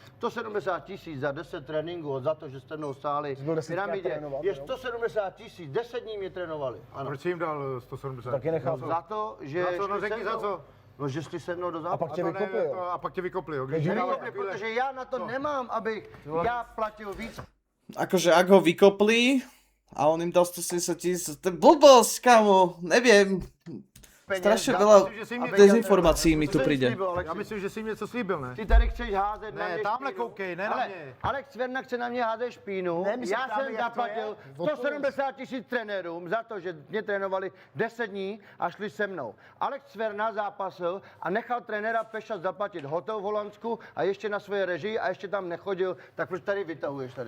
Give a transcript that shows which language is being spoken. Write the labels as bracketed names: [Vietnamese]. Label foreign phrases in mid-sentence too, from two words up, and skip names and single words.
[Czech] 170 000 za 10 tréninků a za to, že jste mnou stáli byl v 10krát Pyramidě, trénovat, je jo? 170 000, 10 dní mě trénovali. Ano. Proč jsi jim dal 170? Taky nechápu. Za to, že Za co? No šli řekni se za mnou. co? No, že šli se mnou do A zápasu. pak tě vykopli, jo. A pak tě vykopli, jo. Když Takže dal Nevykopli, takovýhle- protože já na to nemám, abych já platil víc [Slovak] Akože ak ho vykopli a on im dal 170 000, to je blbosť, kamo, neviem. [Czech] peněz. [Slovak] Strašne [Czech] za [Slovak] veľa [Czech] to, že si mě- [Slovak] dezinformací mi [Czech] Co [Slovak] tu [Czech] jsem [Slovak] príde. [Czech] slíbil, Alexi? Já myslím, že jsi jim něco slíbil, ne? Ty tady chceš házet na Ne, mě tamhle špínu. koukej, ne na Ale mě. Alex Cverna chce na mě házet špínu. Ne, my se Já ptáme, jsem jak to zaplatil je. 170 000 trenérům za to, že mě trénovali 10 dní a šli se mnou. Alex Cverna zápasil a nechal trenéra Peša zaplatit hotel v Holandsku a ještě na svoje režii a ještě tam nechodil, tak proč tady vytahuješ tady?